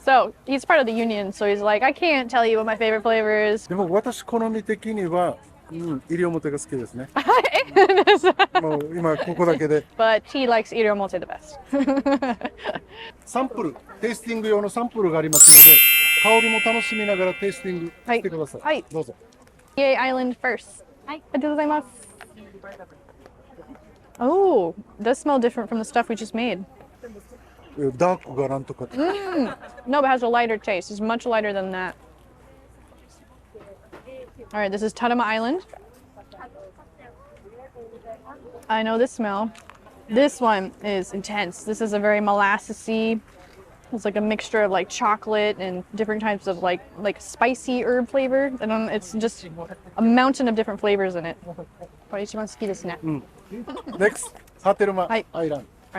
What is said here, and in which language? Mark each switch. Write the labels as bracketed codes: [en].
[en] So he's part of the union, so he's like, I can't tell you what my favorite flavor is. [ja] でも私好み的には、西表が好きですね。もう今ここだけで。 [en] But he likes iriomote the best. [ja] サンプル、テイスティング用のサンプルがありますので、香りも楽しみながらテイスティングしてください。はい。どうぞ。 [en] Yay Island first. はい。 [ja] ありがとうございます。 [en] Oh, does smell different from the stuff we just made. [ja] ダークがなんとか。 [en] No, but it has a lighter taste. It's much lighter than that. All right, this is Tatama Island. I know this smell. This one is intense. This is a very molassesy. It's like a mixture of like chocolate and different types of like spicy herb flavor. And it's just a mountain of different flavors in it. [ja] これ一番好きですね。 [en] Next, ハテルマアイランド。